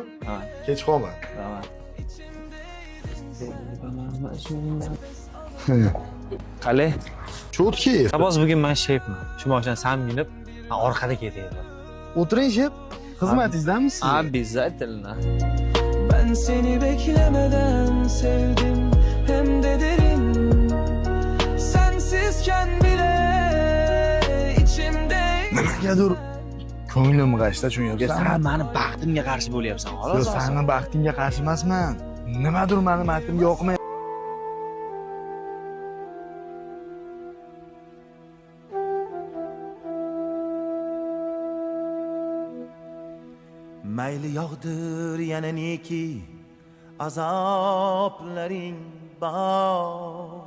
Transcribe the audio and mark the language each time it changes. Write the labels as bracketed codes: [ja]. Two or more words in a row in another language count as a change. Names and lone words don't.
[uz] Ha. Kech qolma. [tr] Tamam. Qale? [uz] Chotki. Sabos bugun men shefman. Shu mashinani sen minib, men orqada ketayapman. O'tiring shef. Xizmatingizdamisiz? [ru] Обязательно. [tr] Ben seni beklemeden sevdim hem de derin. Sensizken bile içimde. [uz] Nimagadir ko'nglim g'ashta, tushunyapsanmi? Sen meni baxtimga qarshi bo'lyapsan, xolos. Yo'q, seni baxtingga qarshi emasman. Nimadir meni baxtimga yoqmayapti. Mayli yog'dir yana neki azoblaring bor.